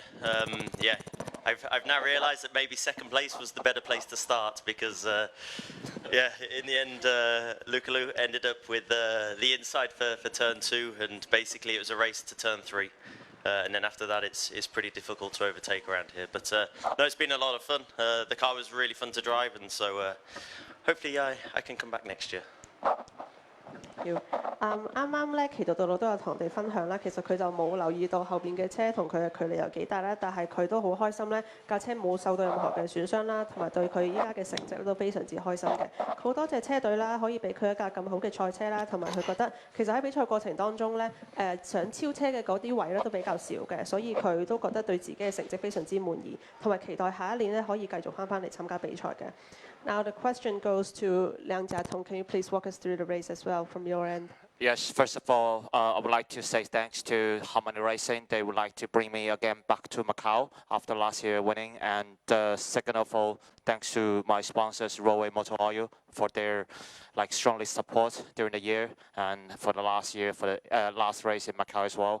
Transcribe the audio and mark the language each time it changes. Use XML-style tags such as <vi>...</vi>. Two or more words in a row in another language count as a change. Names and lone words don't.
<en>Yeah, I've now realised that maybe second place was the better place to start because yeah, in the end, Lukalu ended up with the inside for turn 2, and basically it was a race to turn 3. And then after that, it's pretty difficult to overtake around here. But no, it's been a lot of fun. The car was really fun to drive, and so hopefully I can come back next year.</en> <yue>啱啱咧，奇道道路都有同我哋分享啦。其實佢就冇留意到後邊嘅車同佢嘅距離有幾大啦，但係佢都好開心咧，架車冇受到任何嘅損傷啦，同埋對佢依家嘅成績都非常之開心嘅。好多謝車隊啦，可以俾佢一架咁好嘅賽車啦，同埋佢覺得其實喺比賽過程當中咧，想超車嘅嗰啲位咧都比較少嘅，所以佢都覺得對自己嘅成績非常之滿意，同埋期待下一年咧可以繼續翻嚟參加比賽嘅。</yue> <en>Now the question goes to Liang Jiatong. Can you please walk us through the race as well from your end? Yes, first of all, I would like to say thanks to GT4. They would like to bring me again back to Macau after last year winning. And second of all, thanks to my sponsors, Roadsport Motor Oil, for their strongly support during the year and for the last year, for the last race in Macau as well.</en>